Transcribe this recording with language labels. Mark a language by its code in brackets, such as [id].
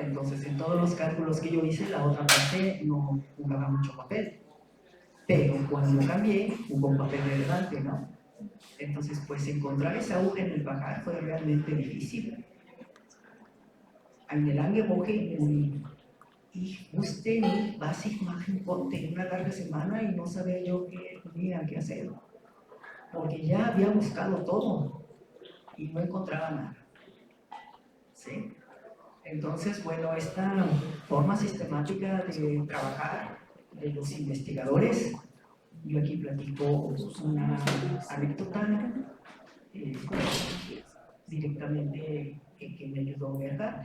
[es] Entonces, en todos los cálculos que yo hice, la otra parte no jugaba mucho papel. Pero cuando cambié, hubo un papel relevante, ¿no? Entonces, pues encontrar esa aguja en el pajar fue realmente difícil. [de] Eine lange Woche y wusste nicht, was ich machen konnte. [es] Una larga semana y no sabía yo qué tenía que hacer. Porque ya había buscado todo y no encontraba nada. ¿Sí? Entonces, bueno, esta forma sistemática de trabajar de los investigadores, yo aquí platico una anécdota directamente que me ayudó Gerda.